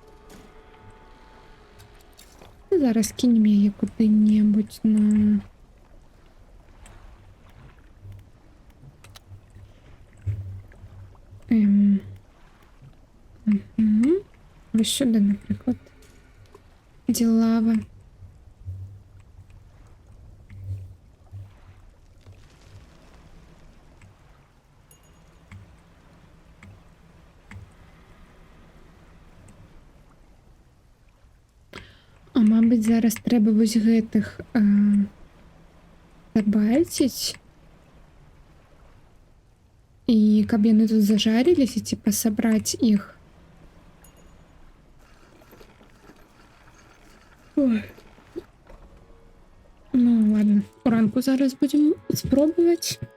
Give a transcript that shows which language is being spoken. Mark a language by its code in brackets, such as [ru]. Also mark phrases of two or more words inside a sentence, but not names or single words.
[be] Зараз кинем яе куды-небудзь на... [uk] Ось сюди, наприклад. Де лава. А мабуть, зараз треба ось гэтых забальціць. [be] І каб яны тут зажарились, і типа [ru] собрать их. Ой. [uk] Ну ладно, уранку зараз будемо спробувати.